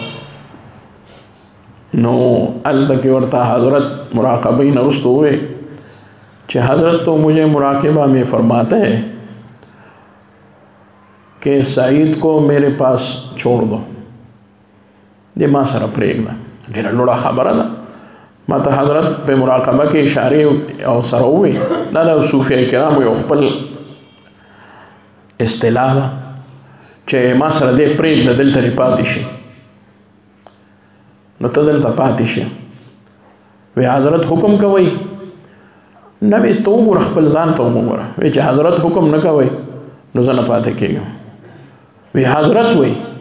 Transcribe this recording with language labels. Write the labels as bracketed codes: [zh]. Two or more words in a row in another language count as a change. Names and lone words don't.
[ps] نو هلته کې ورته حضرت مراقبه نه وروسته وویل چې حضرت [ur] تو مجھے مراقبہ میں فرماتے ہیں کہ سعید کو میرے پاس چھوڑ دو [ps] دې ما سره پرېږده ډېره لوړه خبره ده ما ته حضرت په مراقبه کې اشارې او سره وویل دا د صوفیه کرامو یو خپل اصطلاح ده چې ما سره دې پرېږده دلته دې پاتې شي نو ته دلته پاتې شي وی حضرت حکم کوئ نه وی ته وګوره خپل ځان ته وګوره وی چې حضرت حکم نه کوئ نو زه نه پاتې کېږم وی حضرت وی